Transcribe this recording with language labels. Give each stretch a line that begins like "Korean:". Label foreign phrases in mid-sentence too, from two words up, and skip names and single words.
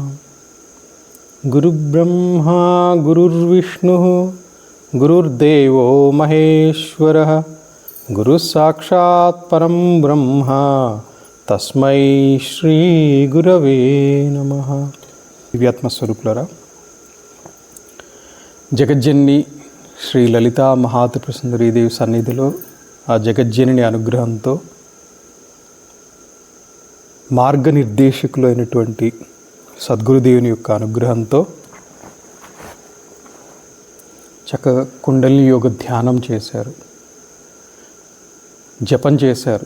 Sanskrit: गुरुब्रह्मा गुरुर्विष्णुः गुरुर्देवो महेश्वरः गुरुसाक्षात् परं ब्रह्म तस्मै श्रीगुरवे नमः।
Telugu: दिव्यात्मस्वरूपुलारा, జగజ్జనని శ్రీ లలితా మహాత్రిపుర సుందరీదేవి సన్నిధిలో ఆ జగజ్జనని అనుగ్రహంతో మార్గనిర్దేశకులైనటువంటి సద్గురుదేవుని యొక్క అనుగ్రహంతో చక్కగా కుండలిని యోగ ధ్యానం చేశారు, జపం చేశారు.